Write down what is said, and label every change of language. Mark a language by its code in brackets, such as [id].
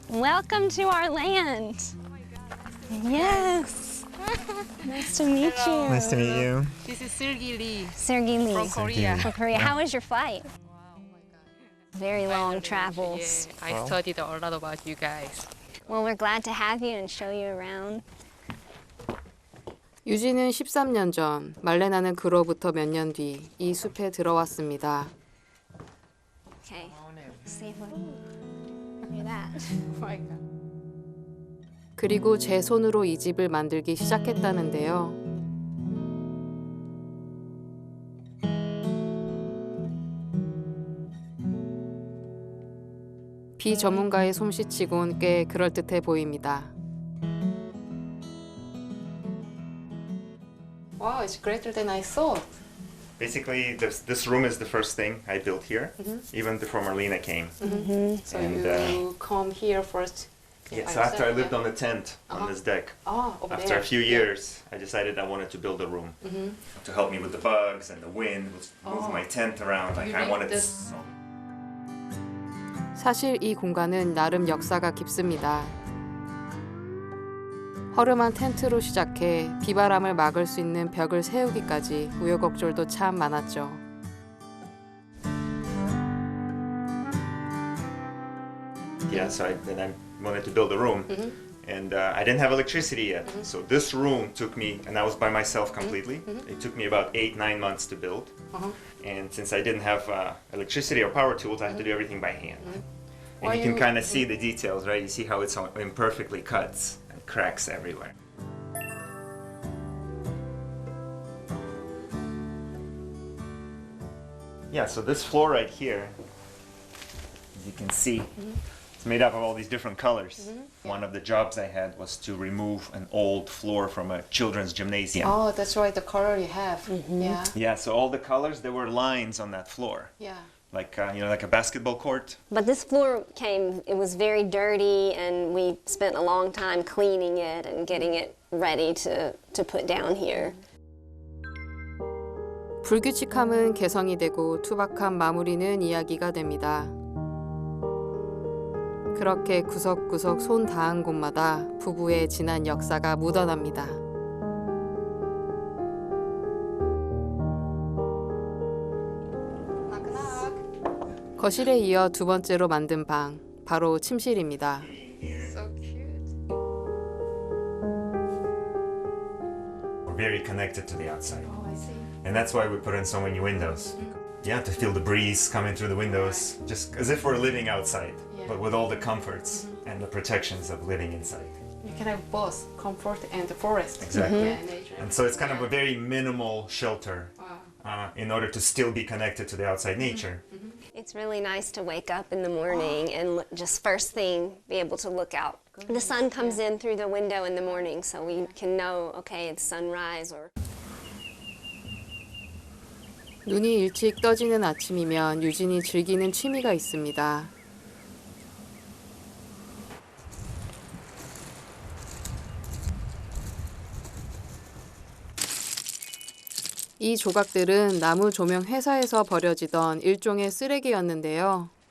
[en] Welcome to our land. Yes. Nice to meet Hello. you. Nice to meet you. This is Sergey Lee Sergey Lee. from Korea. From Korea. How was your flight? Wow, oh my God. Very long Finally, travels. Yeah, I studied a lot about you guys. Well, we're glad to have you and show you around. [ko] 유진은 13년 전, 말레나는 그로부터 몇 년 뒤 이 숲에 들어왔습니다. [en] Okay. See what? Look at that. Oh my God. [ko] 그리고 제 손으로 이 집을 만들기 시작했다는데요. 비전문가의 솜씨치곤 꽤 그럴듯해 보입니다. [en] Wow, it's greater than I thought. Basically, this room is the first thing I built here, even before Marlena came. So And, you come here first. Yeah, so after I lived on the tent on this deck, Up after there. a few years, I decided I wanted to build a room to help me with the bugs and the wind, move my tent around. Like I wanted this. [ko] 사실 이 공간은 나름 역사가 깊습니다. 허름한 텐트로 시작해 비바람을 막을 수 있는 벽을 세우기까지 우여곡절도 참 많았죠. [en] Yeah, so then I wanted to build a room, and I didn't have electricity yet. So this room took me, and I was by myself completely. It took me about 8-9 months to build, and since I didn't have electricity or power tools, I had to do everything by hand. And you can kind of see the details, right? You see how it's all imperfectly cuts and cracks everywhere. Yeah, so this floor right here, as you can see, it's made up of all these different colors. One of the jobs I had was to remove an old floor from a children's gymnasium. Oh, that's right, the color you have. Yeah. Yeah, so all the colors, there were lines on that floor. Yeah. Like, like a basketball court. But this floor it was very dirty, and we spent a long time cleaning it and getting it ready to put down here. [ko] 불규칙함은 개성이 되고 투박한 마무리는 이야기가 됩니다. 그렇게 구석구석 손 닿은 곳마다 부부의 지난 역사가 묻어납니다. 거실에 이어 두 번째로 만든 방, 바로 침실입니다. [en] So cute. We're very connected to the outside. Oh, I see. And that's why we put in so many windows. Yeah, to feel the breeze coming through the windows, just as if we're living outside, but with all the comforts and the protections of living inside. You can have both comfort and the forest. Exactly. Yeah, nature. And so it's kind of a very minimal shelter in order to still be connected to the outside nature. It's really nice to wake up in the morning and just first thing be able to look out. The sun comes in through the window in the morning, so we can know, okay, it's sunrise or... [ko] 눈이 일찍 떠지는 아침이면 유진이 즐기는 취미가 있습니다. 이 조각들은 나무 조명 회사에서 버려지던 일종의 쓰레기였는데요.